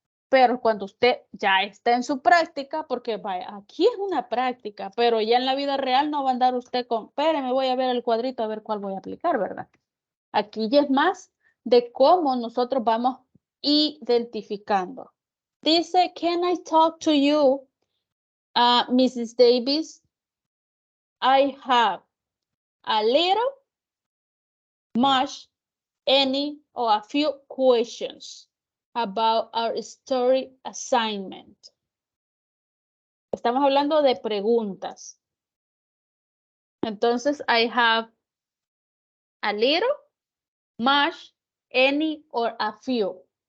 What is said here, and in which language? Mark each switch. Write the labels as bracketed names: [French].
[Spanish] Pero cuando usted ya está en su práctica, porque vaya, aquí es una práctica, pero ya en la vida real no va a andar usted con, espéreme, voy a ver el cuadrito a ver cuál voy a aplicar, ¿verdad? Aquí ya es más de cómo nosotros vamos identificando. Dice, [English] can I talk to you, Mrs. Davis? I have a little, much, any, or a few questions about our story assignment. [Spanish] Estamos hablando de preguntas. Entonces, [English] I have a little, much, any, or a few.